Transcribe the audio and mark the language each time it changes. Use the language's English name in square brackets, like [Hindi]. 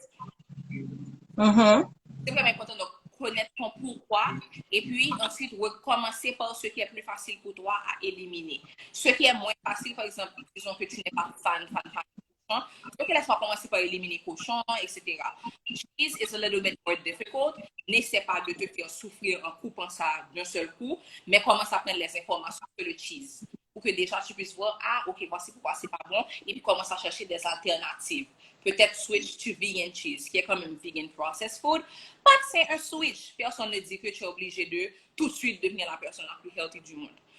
[French] C'est vraiment important de connaître ton pourquoi et puis ensuite recommencer par ce qui est plus facile pour toi à éliminer. Ce qui est moins facile, par exemple, disons que tu n'es pas fan cochon. Ok, laisse-moi commencer par éliminer cochon, etc. [English] Cheese is a little bit more difficult. [French] N'essaie pas de te faire souffrir en coupant ça d'un seul coup, mais commence à prendre les informations sur le cheese. Pour que déjà tu puisses voir, ah, ok, voici pourquoi c'est pas bon, et puis commence à chercher des alternatives. Peut-être [English] switch to vegan cheese, [French] qui est comme un [English] vegan processed food. [French] But c'est un switch. Personne ne dit que tu es obligé de tout de suite devenir la personne la plus healthy du monde.